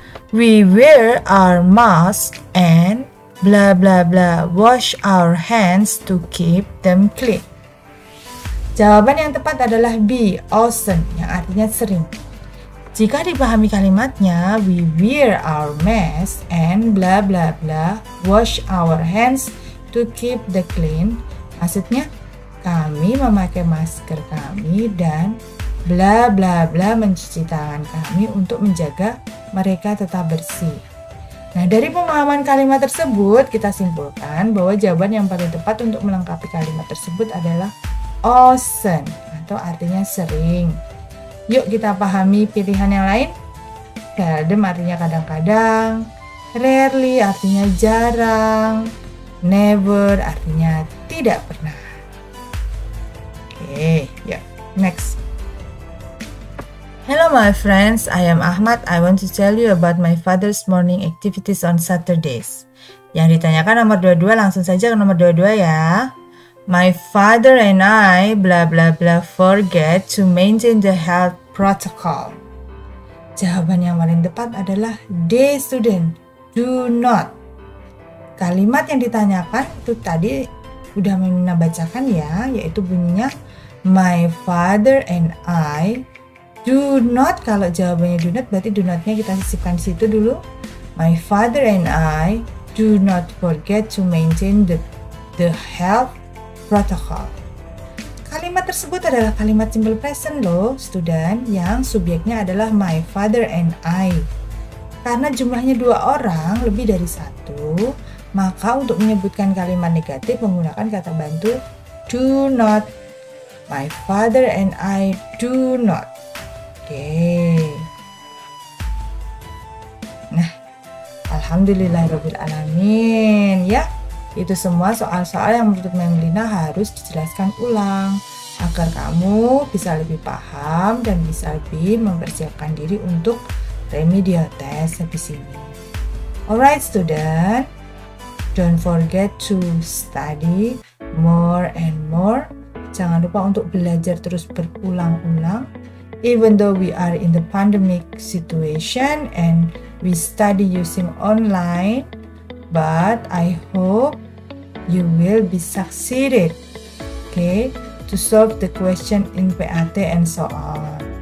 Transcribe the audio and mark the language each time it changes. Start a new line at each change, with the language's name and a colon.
English: We wear our mask and blah blah blah wash our hands to keep them clean.
Indonesian: Jawaban yang tepat adalah B, often, yang artinya sering. Jika dipahami kalimatnya,
English: we wear our mask and blah blah blah wash our hands to keep the clean.
Indonesian: Maksudnya, kami memakai masker kami dan bla bla bla mencuci tangan kami untuk menjaga mereka tetap bersih. Nah, dari pemahaman kalimat tersebut kita simpulkan bahwa jawaban yang paling tepat untuk melengkapi kalimat tersebut adalah often atau artinya sering. Yuk kita pahami pilihan yang lain. Seldom artinya kadang-kadang, rarely artinya jarang, never artinya tidak pernah. Oke, yuk
English: next. Hello my friends, I am Ahmad. I want to tell you about my father's morning activities on Saturdays.
Indonesian: Yang ditanyakan nomor 22, langsung saja ke nomor 22 ya.
English: My father and I blah blah blah forget to maintain the health protocol.
Indonesian: Jawaban yang paling tepat adalah D, student. Do not. Kalimat yang ditanyakan itu tadi udah Memina bacakan ya, yaitu bunyinya
English: my father and I do not.
Indonesian: Kalau jawabannya do not, berarti do not-nya kita sisipkan di situ dulu.
English: My father and I do not forget to maintain the health protocol.
Indonesian: Kalimat tersebut adalah kalimat simple present loh, student, yang subjeknya adalah
English: my father and I.
Indonesian: Karena jumlahnya 2 orang, lebih dari 1, maka untuk menyebutkan kalimat negatif menggunakan kata bantu do not.
English: My father and I do not. Oke.
Indonesian: Nah, alhamdulillahirabbil alamin ya. Itu semua soal-soal yang menurut Memlina harus dijelaskan ulang agar kamu bisa lebih paham dan bisa lebih mempersiapkan diri untuk remedial test habis ini.
English: Alright student, don't forget to study more and more.
Indonesian: Jangan lupa untuk belajar terus berulang-ulang.
English: Even though we are in the pandemic situation and we study using online, but I hope you will be succeeded, okay, to solve the question in PAT and so on.